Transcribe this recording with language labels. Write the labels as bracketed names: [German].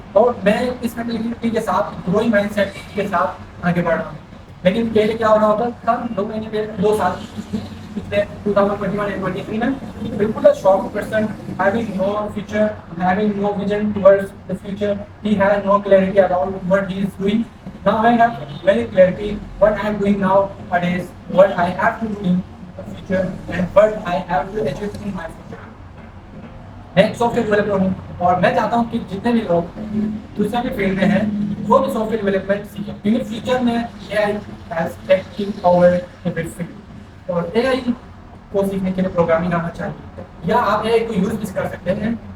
[Hindi] और मैं इस मेंटालिटी के साथ, ग्रोइंग माइंडसेट के साथ आगे बढ़ रहा हूँ। लेकिन पहले क्या हो रहा होता था, 2 महीने पहले, 2 साल पिछले 2021 and 23 में, बिल्कुल [English] a shocked person, having no future, having no vision towards the future. He has no clarity around what he is doing. Now I have very clarity what I am doing nowadays, what I have to do in the future, and what I have to achieve in my future. [Hindi] मैं एक software developer हूँ, और मैं चाहता हूँ कि जितने भी लोग दूसरे भी फील्ड में हैं वो भी सॉफ्टवेयर डेवलपमेंट सीखें, क्योंकि फ्यूचर में AI [English] Has taking over every field. [Hindi] और AI को सीखने के लिए प्रोग्रामिंग आना चाहिए, या आप AI को यूज भी कर सकते हैं।